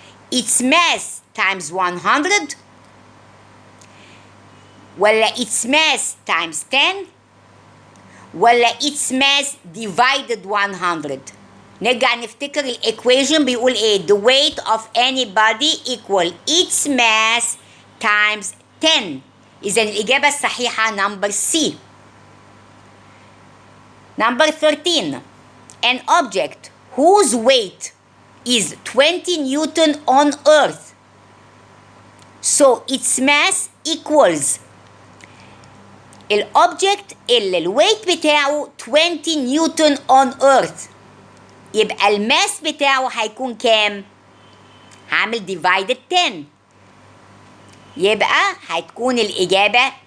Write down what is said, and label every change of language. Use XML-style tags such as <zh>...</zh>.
<en>Its mass times 100 ولا its mass times 10 ولا its mass divided 100.</en> <ar>نرجع نفتكر الإيكويشن بيقول إيه؟</ar> <en>The weight of any body equal its mass times 10.</en> <ar>إذن الإجابة الصحيحة</ar> <en>number C. Number 13. An object whose weight is 20 Newton on Earth, so its mass equals.</en> <ar>الأوبجكت اللي الويت بتاعه 20 نيوتن on Earth، يبقى الماس بتاعه هيكون كام؟ هعمل</ar> <en>divided 10،</en> <ar>يبقى هتكون الإجابة</ar>